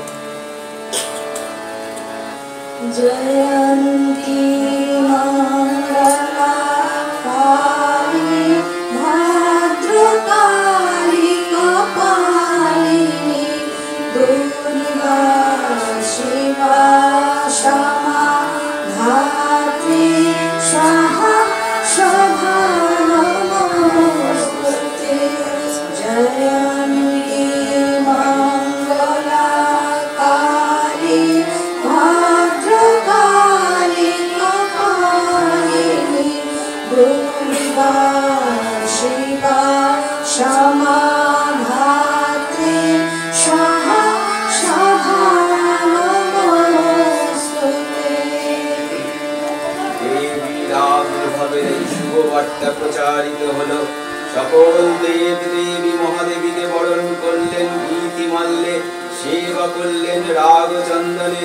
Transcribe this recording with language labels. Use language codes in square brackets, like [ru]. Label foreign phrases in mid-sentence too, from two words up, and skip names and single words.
[sa] জয়ন্তী মঙ্গলা কালী ভদ্রকালী কপালিনী দুর্গা শিবা क्षमा धात्री स्वाहा शोभा नमोस्तुते जयन्ती मंगला काली भद्रकाली कपालिनी दुर्गा शिवा क्षमा धात्री स्वाहा शोभा [bn] বার্তা প্রচারিত হলো। সকল দেব দেবী মহাদেবীকে বরণ করলেন গীতি মাল্যে, সেবা করলেন রাগ চন্দনে।